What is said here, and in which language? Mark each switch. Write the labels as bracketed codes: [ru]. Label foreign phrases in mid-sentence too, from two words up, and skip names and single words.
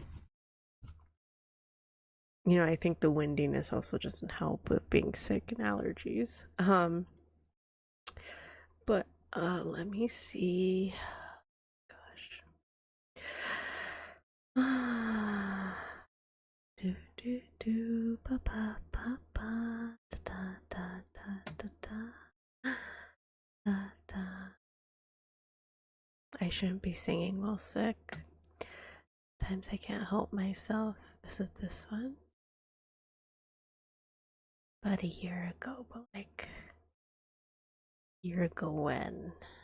[en] You know, I think the windiness also doesn't help with being sick and allergies. But let me see. Gosh. Do do do pa pa pa pa da da da da da da da. I shouldn't be singing while sick. Times I can't help myself. Is it this one? About a year ago, but like a year ago when?